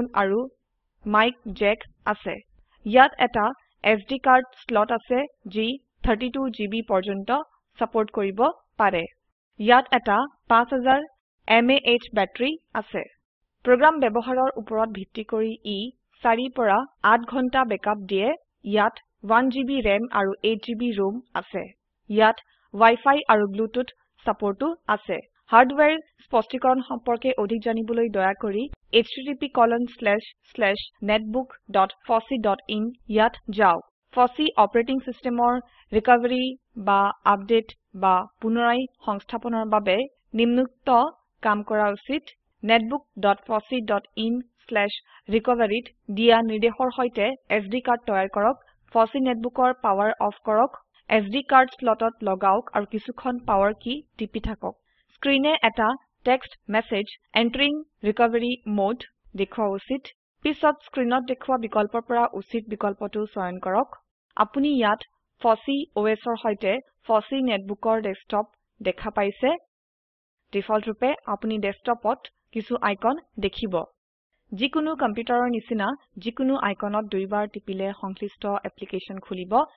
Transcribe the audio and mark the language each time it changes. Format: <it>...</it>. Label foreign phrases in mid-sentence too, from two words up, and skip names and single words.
<as>আৰু</as> <en>mic jack</en> <as>আছে ইয়াত এটা</as> <en>SD card slot</en> <as>আছে যি 32 GB পৰ্যন্ত সাপোৰ্ট কৰিব পাৰে ইয়াত এটা 5000 mAh ব্যাটাৰী আছে প্ৰোগ্ৰাম ব্যৱহাৰৰ ওপৰত ভিত্তি কৰি ই 4 পৰা 8 ঘণ্টা বেকআপ দিয়ে ইয়াত 1 GB RAM আৰু 8 GB ROM আছে ইয়াত Wi-Fi আৰু Bluetooth সাপোৰ্টও আছে হাৰ্ডওয়্যাৰ স্পষ্টিকৰণ সম্পৰ্কে অধিক জানিবলৈ দয়া কৰি http://netbook.fossee.in ইয়াত যাওক ফচি</as> <en>operating systemৰ</en> <as>ৰিকভাৰী বা আপডেট বা পুনৰাই সংস্থাপনৰ বাবে নিম্নোক্ত কাম কৰা উচিত netbook.fossee.in/recovery দিয়া নিৰ্দেশৰ সৈতে</as> <en>SD card</en> <as>তৈয়াৰ কৰক ফচি নেটবুকৰ</as> <en>power off</en> <as>কৰক</as> <en>SD card slotত</en> <as>লগাওক আৰু কিছুখন পাৱাৰ কি টিপি থাকক স্ক্ৰিনে এটা</as> <en>text message entering recovery mode</en> <as>দেখুৱা উচিত পিছত স্ক্ৰিনত দেখুৱা বিকল্পৰ পৰা উচিত বিকল্পটো চয়ন কৰক আপুনি ইয়াত ফচি OSৰ সৈতে ফচি নেটবুকৰ ডেস্কটপ দেখা পাইছে ডিফল্ট ৰূপে আপুনি ডেস্কটপত কিছু আইকন দেখিব যিকোনো কম্পিউটাৰৰ নিচিনা যিকোনো আইকনত দুইবাৰ টিপিলে সংশ্লিষ্ট এপ্লিকেশন খুলিব</as>